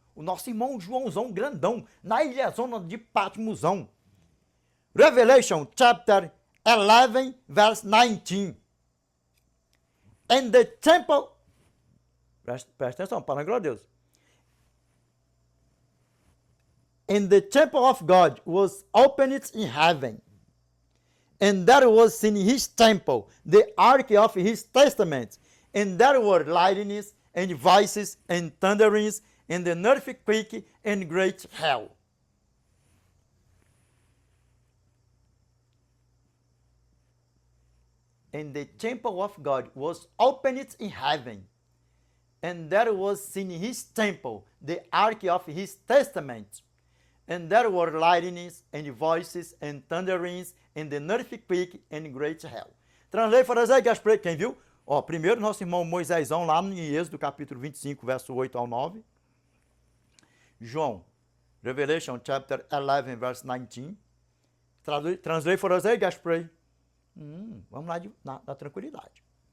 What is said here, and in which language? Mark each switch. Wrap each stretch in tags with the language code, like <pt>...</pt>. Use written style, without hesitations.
<pt>O nosso irmão Joãozão grandão, na ilhazona de Patmosão.</pt> <en>Revelation chapter 11, verse 19. And the temple...</en> <pt>Presta atenção, para a glória de Deus.</pt> <en>And the temple of God was opened in heaven. And there was in his temple the ark of his testament. And there were lightnings and voices and thunderings and an earthquake and great hail. And the temple of God was opened in heaven. And there was in his temple the ark of his testament. And there were lightnings and voices and thunderings and the earth quake and great hell. Translate for us aí, Gaspar.</en> <pt>Quem viu? Ó, primeiro nosso irmão Moisésão lá em Êxodo capítulo 25, verso 8 ao 9.</pt> <en>João, Revelation chapter 11, verse 19. Translate for us</en> <pt>aí, Gaspar. Vamos lá na tranquilidade.</pt>